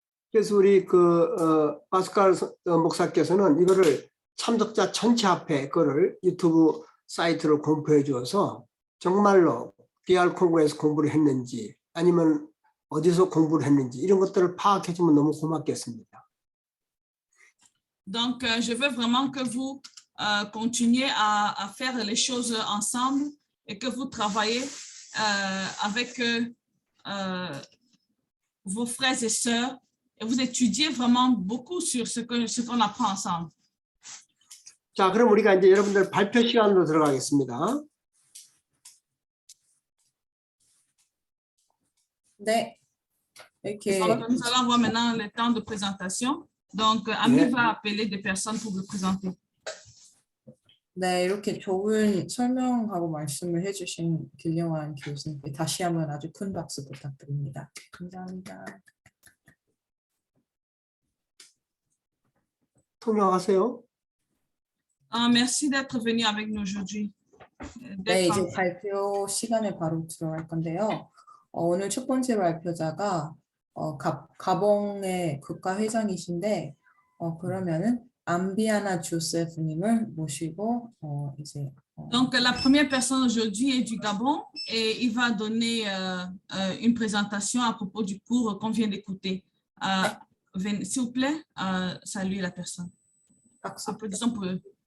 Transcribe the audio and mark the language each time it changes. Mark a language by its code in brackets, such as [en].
[ko] 그래서 우리 파스칼 목사께서는 이거를 참석자 전체 앞에 그거를 유튜브 사이트를 공표해 주어서 정말로 DR 콩고에서 공부를 했는지 아니면 어디서 공부를 했는지 이런 것들을 파악해 주면 너무 고맙겠습니다. [fr] Donc, je veux vraiment que vous continuiez à faire les choses ensemble et que vous travaillez avec vos frères et sœurs et vous étudiez vraiment beaucoup sur ce qu'on apprend ensemble. [ko] 자, 그럼 우리가 이제 여러분들 발표 시간으로 들어가겠습니다. 네. 이렇게 [fr] Donc, nous allons avoir maintenant le temps de présentation. Donc, Ami va appeler des personnes pour vous présenter. [ko] 네, 이렇게 좋은 설명하고 말씀을 해주신 길영환 교수님께 다시 한번 아주 큰 박수 부탁드립니다. 감사합니다. 통역하세요. [fr] Merci d'être venu avec nous aujourd'hui. [ko] 네, 이제 발표 시간에 바로 들어갈 건데요. 오늘 첫 번째 발표자가 가봉의 국가회장이신데 그러면은 암비아나 조세프님을 모시고 이제 [fr] Donc, la première personne aujourd'hui est du Gabon et il va donner une présentation à propos du cours qu'on vient d'écouter. S'il vous plaît, saluez la personne. Applaudissons pour eux.